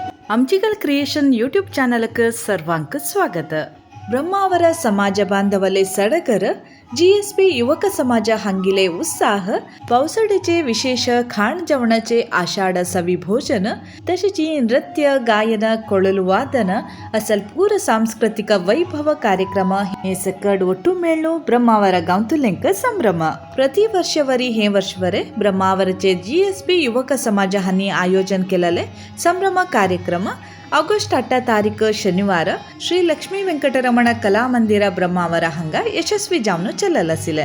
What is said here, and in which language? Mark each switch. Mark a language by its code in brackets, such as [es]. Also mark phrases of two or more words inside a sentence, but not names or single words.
[kok] आमचीगल क्रिएशन यूट्यूब चॅनलक सर्वांक स्वागत. ब्रह्मावर समाज बांधवले सडकर GSP युवक समाज हंगिले उत्साह पावसाळ्याचे विशेष खाण जेवणाचे आषाढ सवी भोजन तसेच नृत्य गायन [kn] ಕೊಳಲು ವಾದನ ಅಸಲ್ಪೂರ ಸಾಂಸ್ಕೃತಿಕ ವೈಭವ ಕಾರ್ಯಕ್ರಮ [kok] हे सकड ಒಟ್ಟು ಮೇಳ್ನು ब्रह्मावर गावतुलेंक संभ्रम. प्रति वर्षवरी हे वर्षवरे ब्रह्मावरचे GSP युवक समाज हानी आयोजन केलेले संभ्रम कार्यक्रम ऑगस्ट 8 तारीख शनिवार श्री लक्ष्मी वेंकटरमण कला मंदिर ब्रह्मावर हंगा यशस्वी जावन चललसिले.